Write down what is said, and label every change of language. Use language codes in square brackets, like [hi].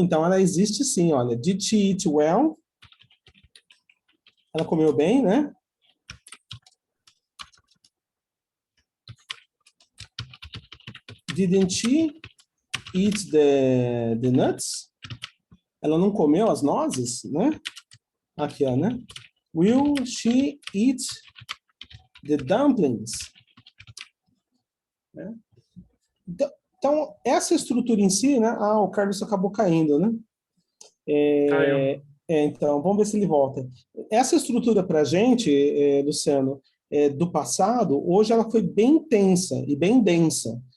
[pt] Então ela existe sim, olha. [en] Did she eat well? [pt] Ela comeu bem, né? [en] Didn't she eat the nuts? [pt] Ela não comeu as nozes, né? Aqui, ó, né? [en] Will she eat the dumplings? [pt] Né? Então, essa estrutura em si, né? Ah, o Carlos acabou caindo, né? Caiu. Então, vamos ver se ele volta. Essa estrutura para a gente, Luciano, do passado, hoje ela foi bem intensa e bem densa.